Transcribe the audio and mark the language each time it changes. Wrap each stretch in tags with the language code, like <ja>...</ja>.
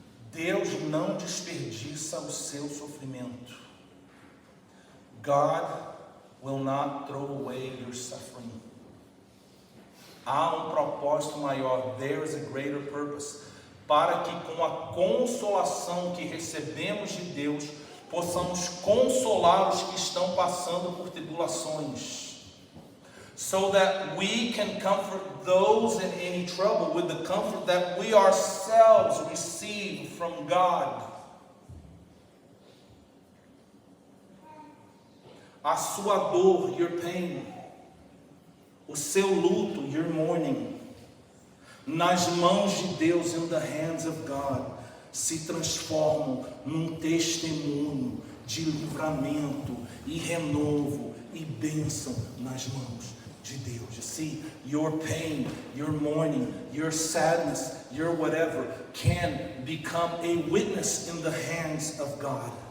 <pt>Deus não desperdiça o seu sofrimento.</pt> <en>God will not throw away your suffering.</en> <pt>Há propósito maior.</pt> <en>There is a greater purpose.</en> <pt>Para que com a consolação que recebemos de Deus, possamos consolar os que estão passando por tribulações.</pt> <en>So that we can comfort those in any trouble with the comfort that we ourselves receive from God.</en> <pt>A sua dor,</pt> <en>your pain,</en> <pt>o seu luto,</pt> <en>your mourning,</en> <pt>nas mãos de Deus,</pt> <en>in the hands of God,</en> <pt>se transformam num testemunho de livramento e renovo e bênção nas mãos de Deus.</pt> <en>You see, your pain, your mourning, your sadness, your whatever can become a witness in the hands of God.</en>